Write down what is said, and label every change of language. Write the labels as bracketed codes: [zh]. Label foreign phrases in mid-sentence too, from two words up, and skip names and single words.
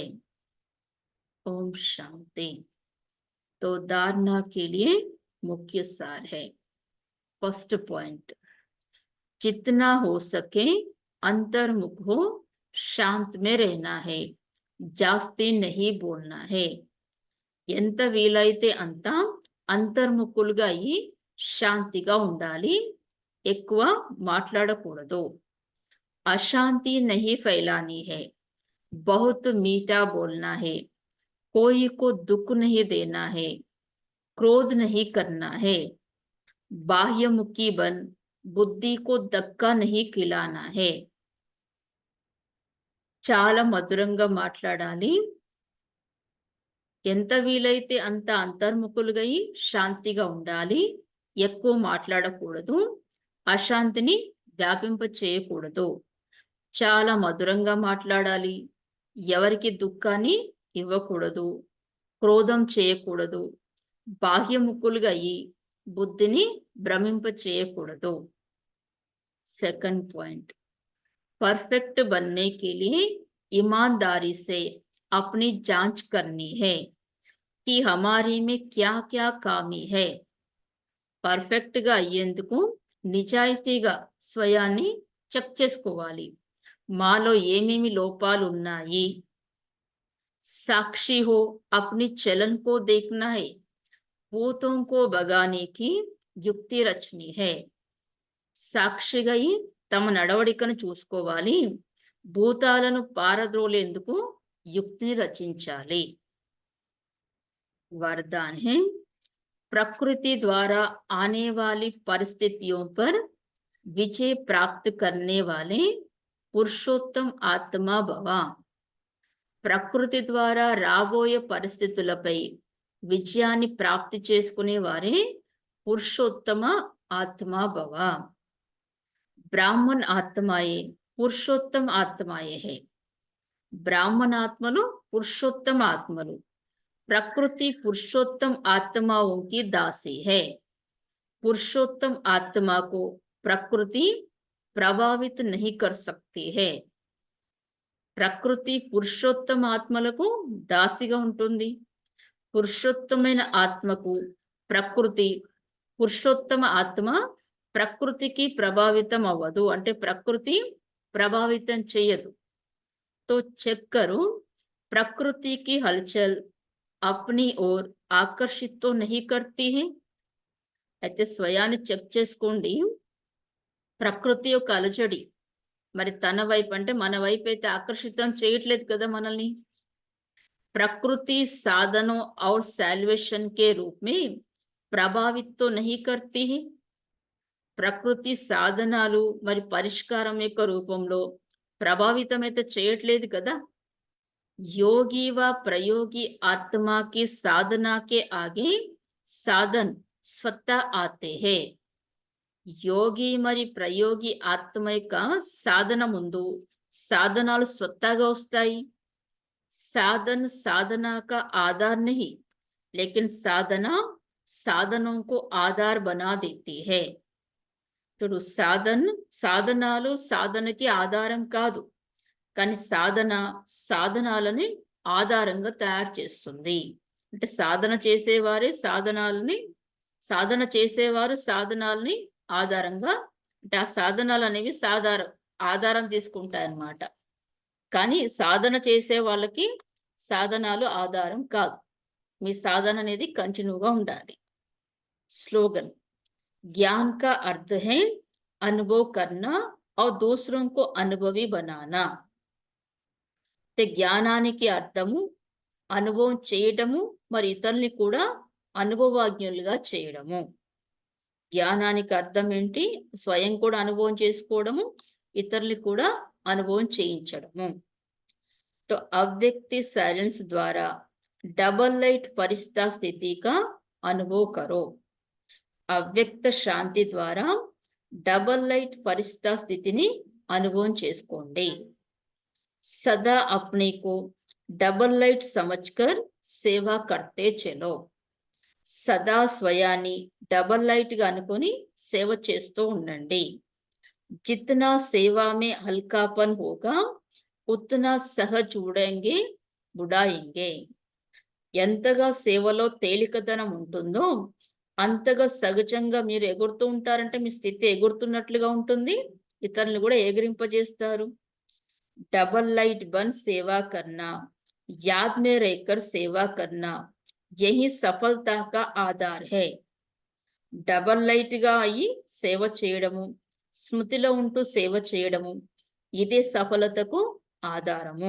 [hi] ओम शांति. तो धारणा के लिए मुख्य सार है. [en] first point, [hi] जितना हो सके अंतर्मुख हो, शांत में रहना है, जास्ती नहीं बोलना है. [te] ఎంత వీలైతే అంత అంతర్ముఖులుగా అయి శాంతిగా ఉండాలి, ఎక్కువ మాట్లాడకూడదు. [hi] అశాంతి नहीं फैलानी है, बहुत मीठा बोलना है, कोई को दुख नहीं देना है, क्रोध नहीं करना है, बाह्यमुखी बन बुद्धि को धक्का नहीं खिलाना है. [te] చాలా మధురంగా మాట్లాడాలి, ఎంత వీలైతే అంత అంతర్ముఖులుగా అయి శాంతిగా ఉండాలి, ఎక్కువ మాట్లాడకూడదు, అశాంతిని వ్యాపింప చేయకూడదు. చాలా మధురంగా మాట్లాడాలి, ఎవరికి దుఃఖాన్ని ఇవ్వకూడదు, క్రోధం చేయకూడదు, బాహ్యముఖులుగా అయి బుద్ధిని భ్రమింప చేయకూడదు. [en] second point, [hi] परफेक्ट बनने के लिए ईमानदारी से अपनी जांच करनी है कि हमारी में क्या क्या खामी है. [te] పర్ఫెక్ట్ గా అయ్యేందుకు నిజాయితీగా స్వయాన్ని చెక్ చేసుకోవాలి, మాలో ఏమేమి లోపాలు ఉన్నాయి. [hi] साक्षी हो, अपनी चलन को देखना है, भूतों को भगाने की युक्ति रचनी है. [te] సాక్షిగా అయి తమ నడవడికను చూసుకోవాలి, భూతాలను పారద్రోలేందుకు యుక్తిని రచించాలి. [hi] वरदान है, प्रकृति द्वारा आने वाली परिस्थितियों पर विजय प्राप्त करने वाले पुरुषोत्तम आत्मा भव. [te] ప్రకృతి ద్వారా రాబోయే పరిస్థితులపై విజయాన్ని ప్రాప్తి చేసుకునే వారే పురుషోత్తమ ఆత్మా భవ. [hi] ब्राह्मण आत्माएं पुरुषोत्तम आत्माएं है. ब्राह्मण आत्मలు पुरुषोत्तम आत्मలు. प्रकृति पुरुषोत्तम आत्माओं की दासी है. पुरुषोत्तम आत्मा को प्रकृति प्रभावित नहीं कर सकती है. [te] ప్రకృతి పురుషోత్తమ ఆత్మలకు దాసిగా ఉంటుంది, పురుషోత్తమైన ఆత్మకు ప్రకృతి, పురుషోత్తమ ఆత్మ ప్రకృతికి ప్రభావితం అవ్వదు, అంటే ప్రకృతి ప్రభావితం చేయదు. [hi] तो चेक करो, प्रकृति की हलचल अपनी ओर आकर्षित तो नहीं करती है. [te] అయితే స్వయాన్ని చెక్ చేసుకోండి, ప్రకృతి యొక్క అలజడి మరి తన వైపు అంటే మన వైపు అయితే ఆకర్షితం చేయట్లేదు కదా మనల్ని. [hi] प्रकृति साधनों और सैल्वेशन के रूप में प्रभावित तो नहीं करती है. [te] ప్రకృతి సాధనాలు మరి పరిష్కారం యొక్క రూపంలో ప్రభావితమైతే చేయట్లేదు కదా. [hi] योगी व प्रयोगी आत्मा की साधना के आगे साधन स्वतः आते हैं. [te] యోగి మరి ప్రయోగి ఆత్మ యొక్క సాధన ముందు సాధనాలు స్వతహాగా వస్తాయి. [hi] साधन साधना का आधार नहीं, लेकिन साधना साधनों को आधार बना देती है. [te] చూడు, సాధనాలు సాధనకి ఆధారం కాదు, కానీ సాధన సాధనాలని ఆధారంగా తయారు చేస్తుంది. అంటే సాధన చేసేవారు సాధనాలని ఆధారంగా, అంటే ఆ సాధనాలు అనేవి ఆధారం తీసుకుంటాయన్నమాట. కానీ సాధన చేసే వాళ్ళకి సాధనాలు ఆధారం కాదు. మీ సాధన అనేది కంటిన్యూగా ఉండాలి. [hi] స్లోగన్, ज्ञान का अर्थ है अनुभव करना और दूसरों को अनुभवी बनाना. [te] జ్ఞానానికి అర్థము అనుభవం చేయడము, మరి ఇతరుల్ని కూడా అనుభవజ్ఞులుగా చేయడము. జ్ఞానానికి అర్థం ఏంటి? స్వయం కూడా అనుభవం చేసుకోవడము, ఇతరుల్ని కూడా అనుభవం చేయించడము. [hi] तो अव्यक्ति साइलेंस द्वारा [en] double light [hi] फरिश्ता स्थिति का अनुभव करो. [te] అవ్యక్త శాంతి ద్వారా [en] double light [te] ఫరిష్తా స్థితిని అనుభవం చేసుకోండి. [hi] सदा अपने को [en] double light [hi] समझकर सेवा करते चलो. [te] సదా స్వయాన్ని డబల్ లైట్ గా అనుకొని సేవ చేస్తూ ఉండండి. [hi] जितना सेवा में हल्कापन होगा उतना सहज उड़ेंगे बुड़ाएंगे. [te] ఎంతగా సేవలో తేలికతనం ఉంటుందో అంతగా సహజంగా మీరు ఎగురుతూ ఉంటారంటే మీ స్థితి ఎగురుతున్నట్లుగా ఉంటుంది, ఇతరులను కూడా ఎగిరింపజేస్తారు. [en] double light [hi] बन सेवा करना, याद में रहकर सेवा करना, यही सफलता का आधार है. [te] డబల్ లైట్ గా అయ్యి సేవ చేయడము, స్మృతిలో ఉంటూ సేవ చేయడము, ఇదే సఫలతకు ఆధారము.